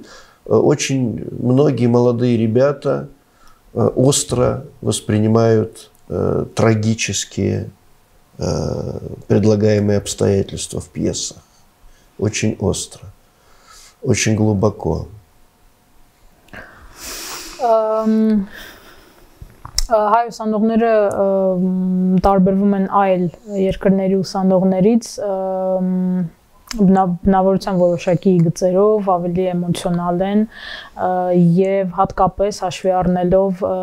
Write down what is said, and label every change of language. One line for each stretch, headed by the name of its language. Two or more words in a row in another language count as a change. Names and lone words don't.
Russian: Очень многие молодые ребята остро воспринимают трагические предлагаемые обстоятельства в пьесах. Очень остро, очень глубоко.
Armenian: Հայ ուսանողները տարբերվում են այլ երկրների ուսանողներից բնավորության որոշակի գծերով ավելի էմոցիոնալ են եւ հատկապես հաշվի առնելով